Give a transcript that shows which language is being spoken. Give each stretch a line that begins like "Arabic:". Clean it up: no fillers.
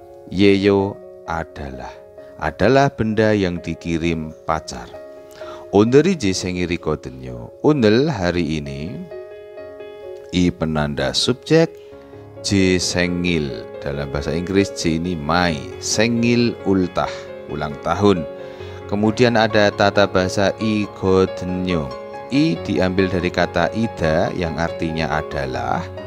Indonesian: Yeyo adalah benda yang dikirim pacar.
Korean: 오늘이 제 생일이거든요.
Indonesian: 오늘 hari ini. I penanda subjek.
Korean: 제 생일
Indonesian: dalam bahasa Inggris 제 ini my, 생일 ultah ulang tahun. Kemudian ada tata bahasa
Korean: i거든요.
Indonesian: I diambil dari kata ida yang artinya adalah.